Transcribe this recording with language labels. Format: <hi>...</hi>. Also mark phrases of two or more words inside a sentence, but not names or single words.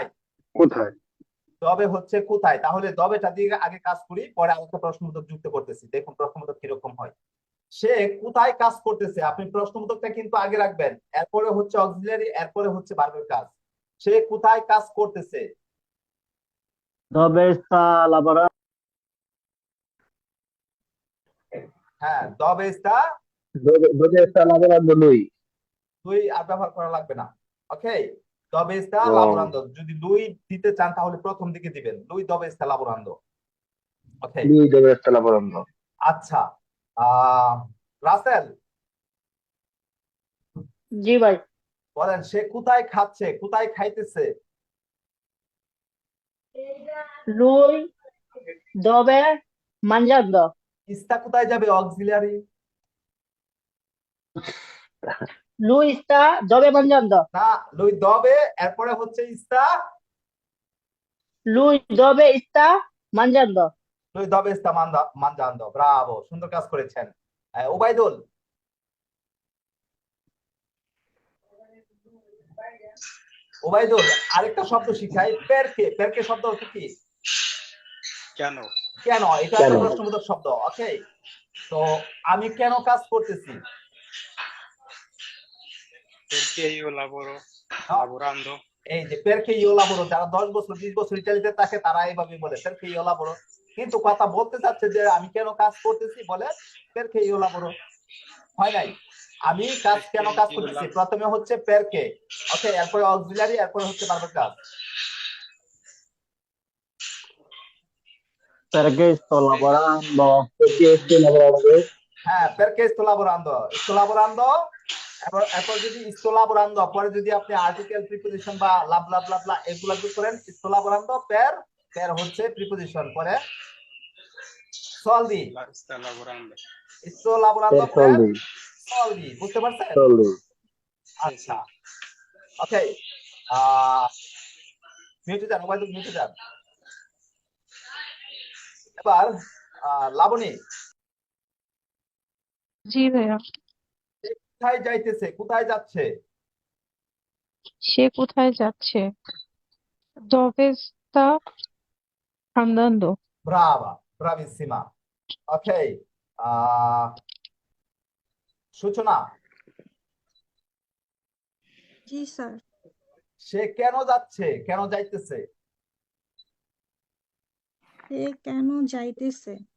<bn>কোথায়? দবে হচ্ছে কোথায়। তাহলে দবেটা দিয়ে আগে কাজ করি, পরে আরেকটা প্রশ্নবোধক যুক্ত করতেছি। দেখুন প্রশ্নবোধক কিরকম হয়। সে কোথায় কাজ করতেছে, আপনি প্রশ্নবোধকটা কিন্তু আগে রাখবেন, এরপরে হচ্ছে অক্সিলারি, এরপরে হচ্ছে ভার্বের কাজ। সে কোথায় কাজ করতেছে?</bn> <it>Dove sta lavorando? হ্যাঁ, দবে sta dove sta lavorando lui</it> <bn>দুই আর ব্যবহার করা লাগবে না। ওকে,</bn> <it>দবে sta</it> <bn>ও lavorando, যদি দুই দিতে চান তাহলে প্রথম দিকে দিবেন, দুই</bn> <it>দবে sta lavorando।</it> <bn>ওকে,</bn> <it>lui dove sta lavorando</it> <bn>আচ্ছা, রাসেল জি ভাই। বলেন, সে কোথায় খাচ্ছে, কোথায় খাইতেছে?</bn> <it>Lui dove mangiando?</it> <bn>ইস্তা কোথায় যাবে? অক্সিলিয়ারি।</bn> <it>Lui sta dove mangiando?</it> <bn>না,</bn> <it>lui dove,</it> <bn>এরপরে হচ্ছে ইস্তা,</bn> <it>Lui dove sta mangiando? lui dove sta mangiando. ব্রাভো,</it> <bn>সুন্দর কাজ করেছেন। ওবাইদুল, ওবাইদুল আরেকটা শব্দ শিখাই, পেরকে। পেরকে শব্দ অর্থ কি? কেন? কেন, এটা কেন একটা প্রশ্নবোধক শব্দ। ওকে, তো আমি কেন কাজ করতেছি?</bn> <it>Perché io lavoro No. lavorando?</it> <bn>এই যে</bn> <it>perché io lavoro,</it> <bn>যারা 10 বছর 20 বছর ইটালিতে থাকে তারা এইভাবে বলে</bn> <it>perché io lavoro,</it> <bn>কিন্তু কথা বলতে চাচ্ছে যে আমি কেন কাজ করতেছি, বলে</bn> <it>perché io lavoro.</it> <bn>হয় নাই, আমি কাজ কেন কাজ করতেছি, প্রথমে হচ্ছে পেরকে, ওকে, এরপরে অক্সিলারি, এরপরে হচ্ছে ভার্বের কাজ।</bn> <it>Perché sto lavorando? perché sto lavorando হ্যাঁ, perché sto lavorando, sto lavorando,</it> <bn>এরপর যদি</bn> <it>sto lavorando</it> <bn>পরে যদি আপনি আর্টিকেল প্রিপোজিশন বা লাভ লাভ লাভ লা এগুলা যোগ করেন,</bn> <it>sto lavorando পের, পের</it> <bn>হচ্ছে প্রিপোজিশন, পরে</bn> <it>soldi, La sta lavorando. sto lavorando per পের soldi soldi,</it> <bn>বুঝতে পারছেন?</bn> <it>soldi</it> <bn>আচ্ছা, ওকে, মিউটে যান, মোবাইল মিউটে যান। এবার লাবণী, জি ভাইয়া। কোথায় যাইতেছে, কোথায় যাচ্ছে? সে কোথায় যাচ্ছে?</bn> <it>Dove sta andando? brava, bravissima.</it> <bn>ওকে, সূচনা, জি স্যার। সে কেন যাচ্ছে, কেন যাইতেছে? সে কেন যাইতেছে?</bn>